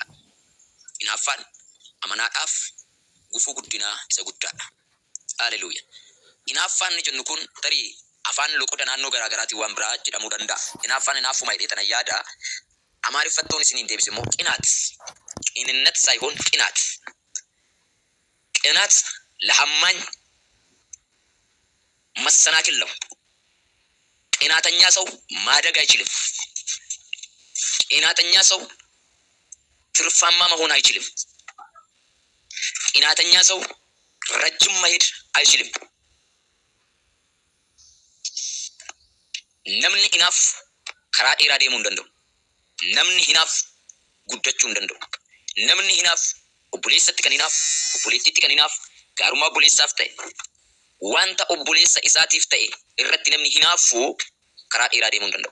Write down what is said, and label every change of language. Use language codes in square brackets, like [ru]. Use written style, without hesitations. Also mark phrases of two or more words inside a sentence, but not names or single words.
[om] Hinaaffaan amanaadhaaf gufuu guddinaa isa guddaadha. Haleluuyaa. Hinaaffaan ni jennu kun tarii afaan loqoda naannoo garaa garaatiin waan biraa jedhamuu danda'a. Hinaaffaan hinaaffuma hidheetana yaada. Amaariffattoon isiniin deebise immoo qinaat. [am] Qininnet ሳይሆን qinaat. ቅናት ለሐማኝ መሰናክል ነው። ቅናተኛ ሰው ማደግ አይችልም። ቅናተኛ ሰው ትርፋማ መሆን አይችልም። ቅናተኛ ሰው ረጅም መሄድ አይችልም። [om] namni inaaf karaa dheeraa deemuu hin danda'u. Namni hinaaf guddachuu hin danda'u. Namni hinaaf obboleessatti kan hinaaf, obboleettiitti kan hinaaf, gaarummaa obboleessaaf ta'e, wanta obboleessa isaatiif ta'e irratti namni hinaafu karaa dheeraa deemuu hin danda'u.